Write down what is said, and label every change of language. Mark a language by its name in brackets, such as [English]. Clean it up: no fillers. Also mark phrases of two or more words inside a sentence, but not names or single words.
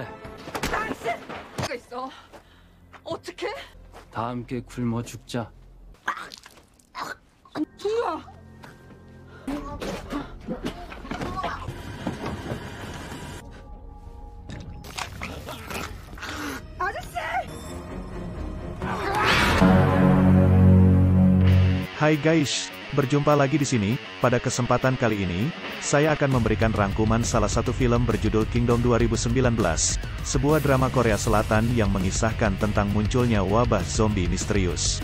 [Korean] 당신! 가 있어. 어떻게? 다 함께 굶어 죽자. 동아! 아저씨! [Indonesian] Hai guys, berjumpa lagi di sini. Pada kesempatan kali ini, saya akan memberikan rangkuman salah satu film berjudul Kingdom 2019, sebuah drama Korea Selatan yang mengisahkan tentang munculnya wabah zombie misterius.